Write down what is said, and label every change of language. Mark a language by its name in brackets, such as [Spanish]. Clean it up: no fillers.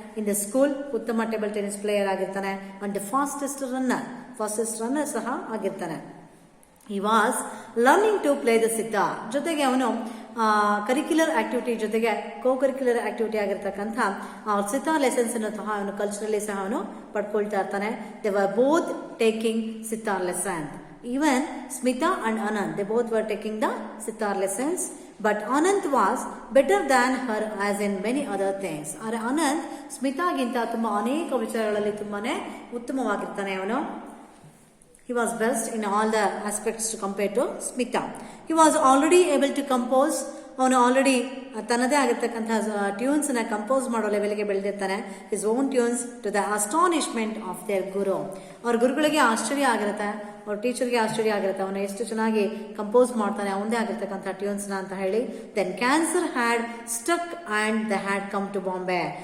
[English] In the school ಉತ್ತಮ table tennis player ಆಗಿರ್ತಾನೆ. And fastest runner ಸಹ ಆಗಿರ್ತಾನೆ. He was learning to play the sitar. [Kannada] ಜೊತೆಗೆ ಅವನು ಕರಿಕ್ಯುಲರ್ ಆಕ್ಟಿವಿಟಿ ಜೊತೆಗೆ ಕೋ ಕರಿಕ್ಯುಲರ್ ಆಕ್ಟಿವಿಟಿ ಆಗಿರ್ತಕ್ಕಂಥ ಸಿತಾರ್ ಲೆಸನ್ಸ್ ಅನ್ನು ಸಹ ಅವನು ಕಲ್ಚರಲಿ ಸಹ ಅವನು ಪಡ್ಕೊಳ್ತಾ ಇರ್ತಾನೆ. [English] They were both taking sitar lesson. Even Smita and Anant, they both were taking the sitar lessons. But Anant was better than her as in many other things. [Kannada] ಆದರೆ ಅನಂತ್ ಸ್ಮಿತಾಗಿಂತ ತುಂಬಾ ಅನೇಕ ವಿಚಾರಗಳಲ್ಲಿ ತುಂಬಾನೇ ಉತ್ತಮವಾಗಿರ್ತಾನೆ ಅವನು. [English] He was best in all the aspects to compare to Smita. He was already able to compose. [Kannada] ಅವನು already ತನ್ನದೇ ಆಗಿರ್ತಕ್ಕಂಥ tunes ನ ಕಂಪೋಸ್ ಮಾಡೋ ಲೆವೆಲ್ಗೆ ಬೆಳೆದಿರ್ತಾನೆ. [English] His own tunes to the astonishment of their guru. [Kannada] ಅವ್ರ ಗುರುಗಳಿಗೆ ಆಶ್ಚರ್ಯ ಆಗಿರುತ್ತೆ, ಅವ್ರ ಟೀಚರ್ಗೆ ಆಶ್ಚರ್ಯ ಆಗಿರುತ್ತೆ, ಅವನು ಎಷ್ಟು ಚೆನ್ನಾಗಿ ಕಂಪೋಸ್ ಮಾಡ್ತಾನೆ ಅವನದೇ ಆಗಿರ್ತಕ್ಕಂಥ ಟ್ಯೂನ್ಸ್ ನ ಅಂತ ಹೇಳಿ. [English] Then cancer had stuck and the had come to Bombay.